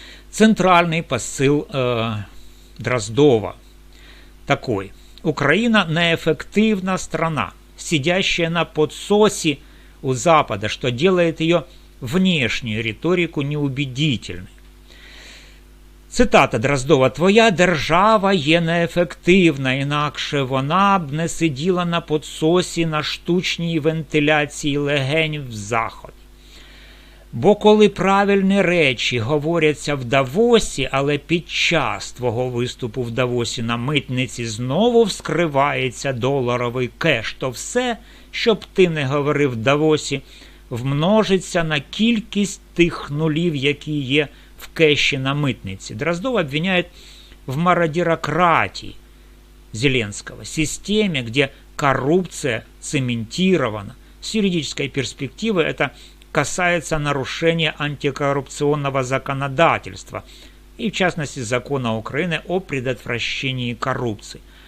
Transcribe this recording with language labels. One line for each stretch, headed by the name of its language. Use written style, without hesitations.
Russian: Центральный посыл Дроздова такой. Украина неэффективна страна, сидящая на подсосе у Запада, что делает ее внешнюю риторику неубедительной. Цитата Дроздова.
Ukrainian: «Твоя держава є неефективна, інакше вона б не сиділа на подсосі на штучній вентиляції легень в Заході. Бо коли правильні речі говоряться в Давосі, але під час твого виступу в Давосі на митниці знову вскривається доларовий кеш, то все, що б ти не говорив в Давосі, вмножиться на кількість тих нулів, які є в кэші на мытнице».
Russian: Дроздов обвиняет в мародерократии Зеленского, системе, где коррупция цементирована. С юридической перспективы это касается нарушения антикоррупционного законодательства и, в частности, закона Украины о предотвращении коррупции.